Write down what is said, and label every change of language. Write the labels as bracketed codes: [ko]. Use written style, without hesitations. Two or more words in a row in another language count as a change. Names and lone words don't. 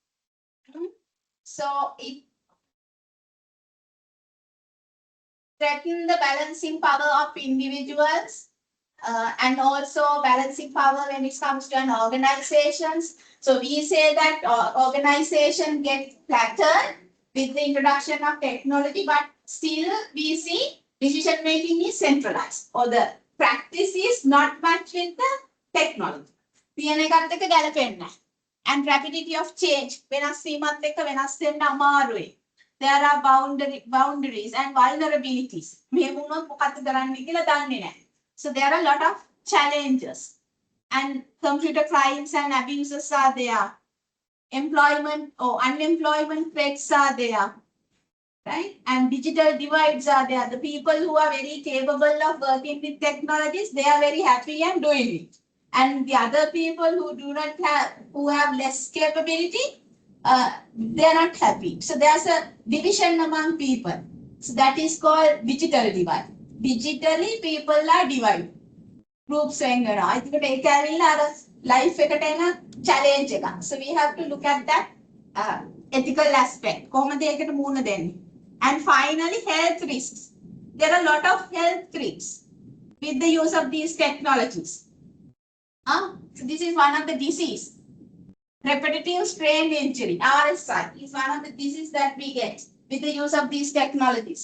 [en] So it threatens the balancing power of individuals, and also balancing power when it comes to an organizations. So we say that organization get flattered with the introduction of technology, but still we see decision making is centralized, or the practice is not much with the technology. [si] තියෙන එකත් එක්ක ගැලපෙන්නේ නැහැ. [en] And rapidity of change [si] වෙනස් වීමත් එක්ක වෙනස් වෙන්න අමාරුයි. [en] There are boundaries and vulnerabilities. [si] මේ වුණොත් මොකක්ද කරන්න කියලා දන්නේ නැහැ. [en] So there are a lot of challenges, and computer crimes and abuses are there. Employment or unemployment threats are there, right? And digital divides are there. The people who are very capable of working with technologies, they are very happy and doing it. And the other people who do not have, who have less capability, they are not happy. So there's a division among people. So that is called digital divide. Digitally, people are divided. [si] Groups වෙනවා. ඒකට ඒක ඇවිල්ලා අර life එකට එන challenge එක. [en] So we have to look at that ethical aspect. [si] කොහොමද ඒකට මුහුණ දෙන්නේ? [en] And finally, health risks. There are a lot of health risks with the use of these technologies. So this is one of the disease. Repetitive strain injury, RSI, is one of the diseases that we get with the use of these technologies.